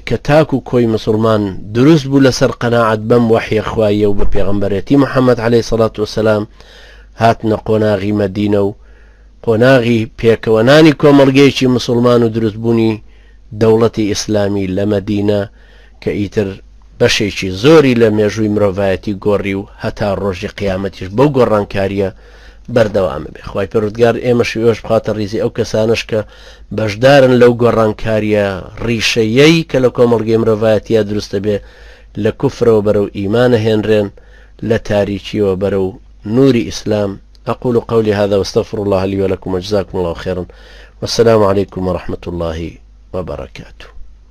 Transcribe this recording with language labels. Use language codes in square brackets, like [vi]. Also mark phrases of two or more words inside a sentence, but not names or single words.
[ckb] کە تاک و کۆی مسلمان دروست بوو لەسەر قەناعەت بەم وەحیە خوایە و بە پێغەمبەرەتی محەممەد [ar] عەلەیهی سەڵات وەسەلام [ckb] هاتنە قۆناغی مەدینە و قۆناغی پێکەوەنانی کۆمەڵگەیەکی مسلمان و دروستبوونی دەوڵەتی ئیسلامی لە مەدینە کە ئیتر بەشێکی زۆری لە مێژووی مرۆڤایەتی گۆڕی و هەتا ڕۆژی قیامەتیش بەو گۆڕانکاریە بەردەوامە بێ. خوای پەروەردگار ئێمەش ئێوەش بخاتە ڕیزی ئەو کەسانش کە بەشدارن لەو گۆڕانکاریە ڕیشەیەی کە لە کۆمەڵگەی مرۆڤایەتیە دروستە بێ لە کوفرەوە بەرەو ئیمانە هێنرێن لە تاریکیەوە بەرەو نوری ئیسلام. [ar] أقول قولي هذا واستغفر الله لي ولكم وجزاكم الله خيرا والسلام عليكم ورحمة الله وبركاته.